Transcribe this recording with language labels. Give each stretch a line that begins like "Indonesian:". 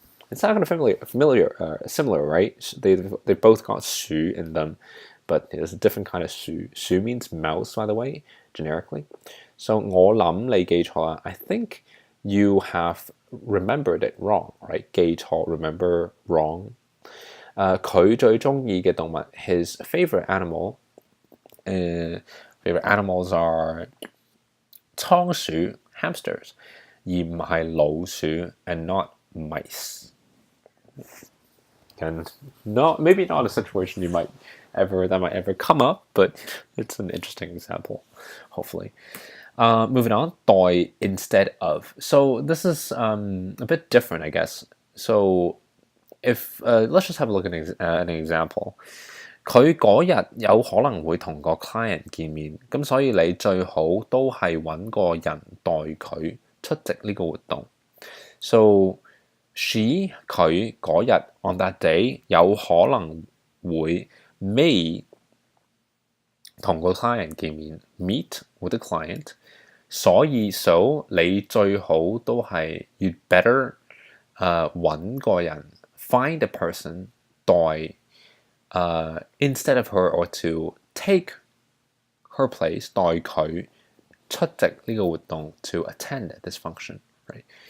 English: It's not kind of similar, right? They both got 鼠 in them, but it's a different kind of 鼠. 鼠 means mouse, by the way, generically.
Cantonese: So 我諗你記錯啦.
English: I think you have remembered it wrong, right? 記錯, remember wrong.
Cantonese: 佢最鍾意嘅動物, his favorite animal.
English: Favorite animals are 倉鼠, hamsters, 而唔係老鼠 and not mice. And maybe not a situation that might ever come up, but it's an interesting example, hopefully. Moving on, 代 instead of. So this is a bit different, I guess. So if let's just have a look at an example.
Cantonese: 佢嗰日有可能會同個 client 見面，咁所以你最好都係揾個人代佢出席呢個活動。
English: So she 佢嗰日 on that day 有可能會 may 同個 client 見面 meet with the client，所以 so 你最好都係 you'd better 揾個人 find a person 代instead of her or to take her place 代佢出席呢個活動 to attend this function, right?